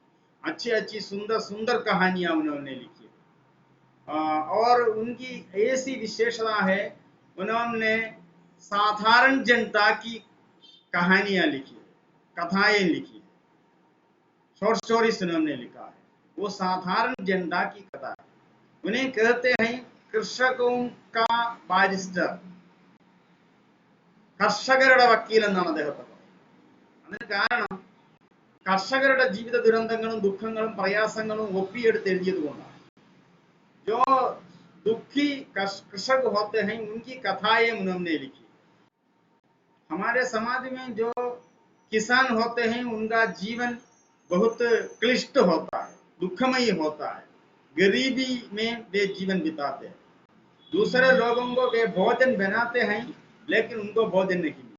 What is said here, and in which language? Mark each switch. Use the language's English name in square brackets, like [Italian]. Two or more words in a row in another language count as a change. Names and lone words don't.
[Hindi] अच्छी अच्छी सुंदर सुंदर कहानियां उन्होंने लिखी. और उनकी ऐसी विशेषता है, उन्होंने साधारण जनता की कहानियां लिखी है, कथाएं लिखी है, [English] short stories [Hindi] उन्होंने लिखा है. वो साधारण जनता की कथा है. उन्हें कहते हैं कृषकों का ബാരിസ്റ്റർ, [Malayalam] കർഷകരുടെ വക്കീൽ എന്നാണ് അദ്ദേഹത്തെ പറയുന്നത്. അതിന് കാരണം കർഷകരുടെ ജീവിത ദുരന്തങ്ങളും ദുഃഖങ്ങളും പ്രയാസങ്ങളും ഒപ്പിയെടുത്ത് എഴുതിയത് കൊണ്ടാണ്. [Hindi] जो दुखी कृषक होते हैं उनकी कथाएं उन्होंने लिखी. हमारे समाज में जो किसान होते हैं उनका जीवन बहुत क्लिष्ट होता है, दुखमयी होता है. गरीबी में वे जीवन बिताते हैं. दूसरे लोगों को वे भोजन बनाते हैं लेकिन उनको भोजन नहीं मिलता.